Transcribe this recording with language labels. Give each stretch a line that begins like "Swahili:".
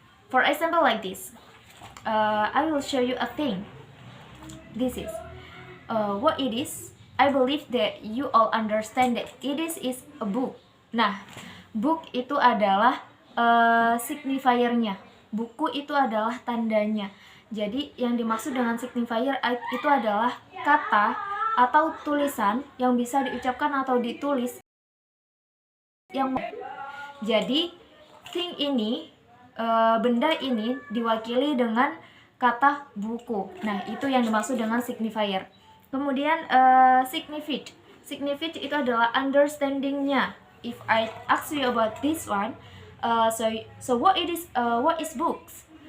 English: For example, like this, I will show you a thing. This is what it is. I believe that you all understand that it is a book.
Indonesian: Nah, book itu adalah signifiernya. Buku itu adalah tandanya. Jadi yang dimaksud dengan signifier itu adalah kata atau tulisan yang bisa diucapkan atau ditulis. Jadi thing ini, benda ini diwakili dengan kata buku. Nah, itu yang dimaksud dengan signifier. Kemudian significant itu adalah understandingnya.
English: If I ask you about this one, so what is books?